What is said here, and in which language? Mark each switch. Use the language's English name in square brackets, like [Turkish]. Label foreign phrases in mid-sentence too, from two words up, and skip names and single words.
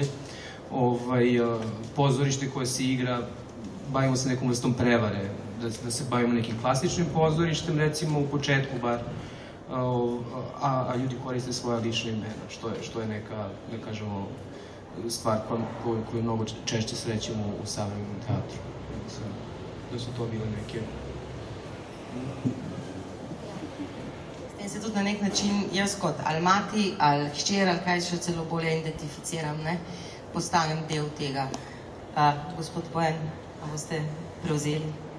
[Serbian] Pozorište koje se igra, bavimo se nekom vrstom prevare, da se bavimo nekim klasičnim pozorištem, recimo u početku bar, a ljudi koriste svoja lična imena, što je neka, da kažemo, stvar koju mnogo češće srećemo u savremenom teatru. Da su to bile neke... [Slovenian] S tem se tudi na nek način jaz kot ali mati, ali hčer, ali kaj še celo bolje identificiram, ne? Postanem del tega. Gospod Bojan, a boste prevzeli?